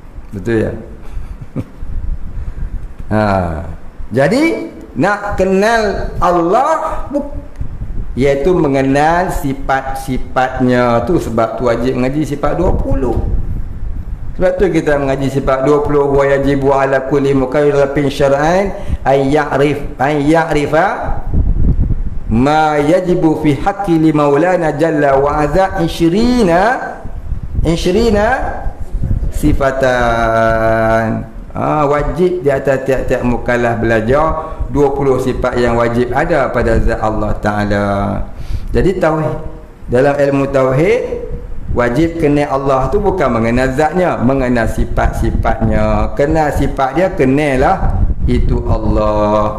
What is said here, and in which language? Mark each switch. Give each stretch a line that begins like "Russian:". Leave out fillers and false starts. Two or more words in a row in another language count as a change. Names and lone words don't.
Malay: Betul ya? Jadi nak kenal Allah iaitu mengenal sifat-sifatnya tu. Sebab tu wajib mengaji sifat 20. Sebab tu kita mengaji sifat 20.
Arabic: ويجب على كل مكلف شرعا أن يعرف ما يجب في حق لمولانا جل وعز 20 صفة.
Malay: Wajib di atas tiap-tiap mukallaf belajar 20 sifat yang wajib ada pada zat Allah Ta'ala. Jadi tauhid, dalam ilmu tauhid wajib kenal Allah tu bukan mengenal zatnya, mengenal sifat-sifatnya. Kenal sifat dia, kenalah itu Allah.